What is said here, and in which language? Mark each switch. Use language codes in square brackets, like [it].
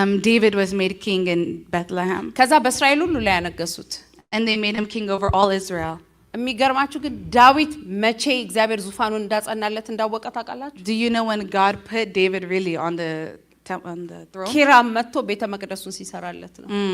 [en] David was made king in Bethlehem. [am] ከዛ በእስራኤል ሁሉ ላይ አነገሱት። [en] And they made him king over all Israel. [am] የሚገርማችሁ ግን ዳዊት መቼ እግዚአብሔር ዙፋኑን እንዳጸናለት እንዳወቀ ታውቃላችሁ? [en] Do you know when God put David really on the throne? [am] ኪራም መጥቶ ቤተ መቅደሱን ሲሰራለት ነው።